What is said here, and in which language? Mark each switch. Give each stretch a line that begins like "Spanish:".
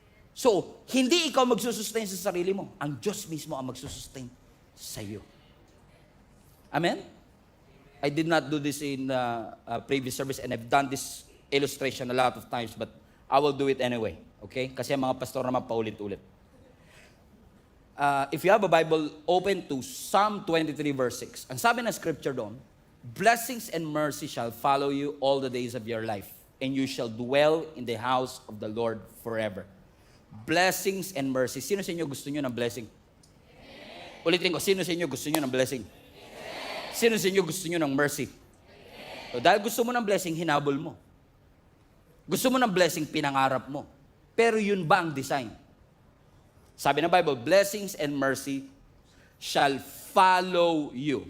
Filipino: So, hindi ikaw magsusustain sa sarili mo. Ang Diyos mismo ang magsusustain sa iyo. Amen?
English: I did not do this in previous service and I've done this illustration a lot of times but I will do it anyway. Okay?
Filipino: Kasi ang mga pastor naman paulit-ulit.
English: If you have a Bible, open to Psalm 23 verse 6. Ang sabi ng scripture doon, blessings and mercy shall follow you all the days of your life, and you shall dwell in the house of the Lord forever. Blessings and mercy.
Filipino: Sino sa inyo gusto nyo ng blessing? Amen. Ulitin ko, sino sa inyo gusto nyo ng blessing? Amen. Sino sa inyo gusto nyo ng mercy? So, dahil gusto mo ng blessing, hinabol mo. Gusto mo ng blessing, pinangarap mo. Pero yun ba ang design?
English: Sabi ng Bible, blessings and mercy shall follow you.